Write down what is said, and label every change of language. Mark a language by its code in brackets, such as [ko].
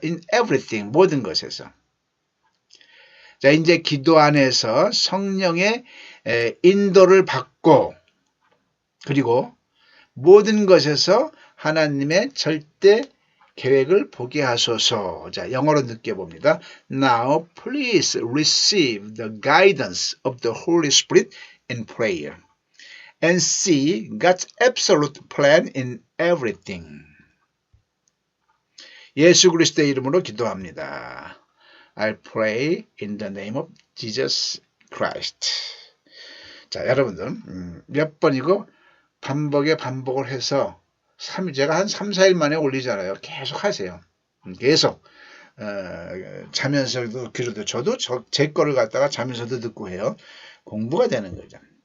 [en] In everything, [ko] 모든 것에서. 자, 이제 기도 안에서 성령의 인도를 받고 그리고 모든 것에서 하나님의 절대 계획을 보게 하소서. 자, 영어로 느껴봅니다. [en] Now please receive the guidance of the Holy Spirit in prayer and see God's absolute plan in everything. [ko] 예수 그리스도의 이름으로 기도합니다. [en] I pray in the name of Jesus Christ. [ko] 자, 여러분들 몇 번이고 반복을 해서 제가 한 3, 4일 만에 올리잖아요. 계속 하세요. 계속 자면서도 그래도 저도 제 거를 갖다가 자면서도 듣고 해요. 공부가 되는 거죠.